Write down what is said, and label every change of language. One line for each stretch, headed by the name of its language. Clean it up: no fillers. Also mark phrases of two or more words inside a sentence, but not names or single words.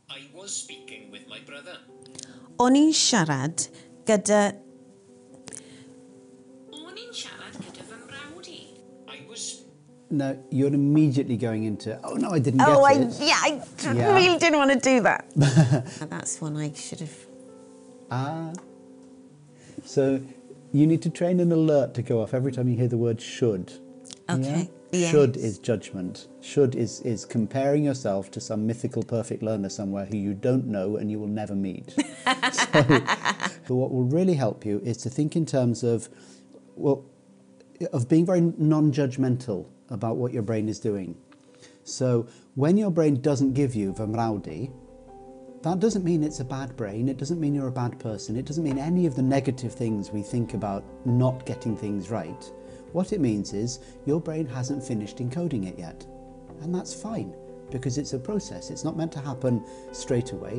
English: I was speaking with my brother.
Welsh: O'n i'n siarad gyda... O'n i'n siarad gyda fy mrawd i.
English: I was... No, you're immediately going into, oh no, I didn't get it. I really didn't want to do that. That's one I should have... So you need to train an alert to go off every time you hear the word should. Okay. Yeah? Yes. Should is judgment. Should is comparing yourself to some mythical perfect learner somewhere who you don't know and you will never meet. So what will really help you is to think in terms of, well, of being very non-judgmental about what your brain is doing. So when your brain doesn't give you
Welsh: fy mrawd i,
English: that doesn't mean it's a bad brain, it doesn't mean you're a bad person, it doesn't mean any of the negative things we think about not getting things right. What it means is your brain hasn't finished encoding it yet. And that's fine, because it's a process. It's not meant to happen straight away.